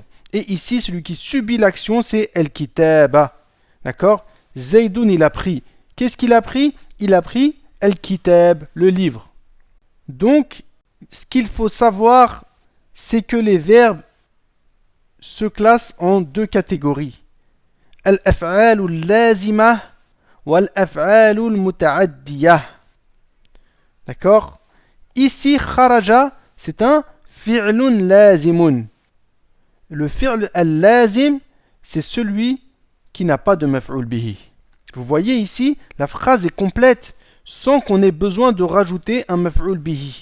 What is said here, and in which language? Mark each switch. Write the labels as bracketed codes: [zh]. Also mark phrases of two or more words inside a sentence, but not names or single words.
[fr] Et ici, celui qui subit l'action, c'est al-kitaba. D'accord? Zaydun, il a pris. Qu'est-ce qu'il a pris? Il a pris al-kitab, le livre. Donc, ce qu'il faut savoir, c'est que les verbes se classent en deux catégories. [ar] الأفعال اللازمة والأفعال المتعدية. [fr] D'accord? Ici, kharaja, c'est un [ar] فعل لازم. [fr] Le [ar] فعل اللازم, [fr] c'est celui qui n'a pas de [ar] مفعول به. [fr] Vous voyez ici, la phrase est complète sans qu'on ait besoin de rajouter un [ar] مفعول به.